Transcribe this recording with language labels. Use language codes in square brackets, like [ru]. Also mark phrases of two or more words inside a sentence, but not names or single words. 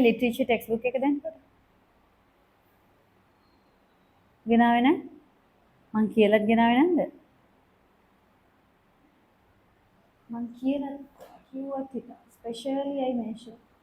[si] මට පුතේ [en] literature textbook [si] එක දෙන්නකෝ. ගෙනාවේ නැහැ? මං කියලාත් ගෙනාවේ නැද්ද? මං කියලා කිව්වත් හිතා. [en] Especially I mentioned.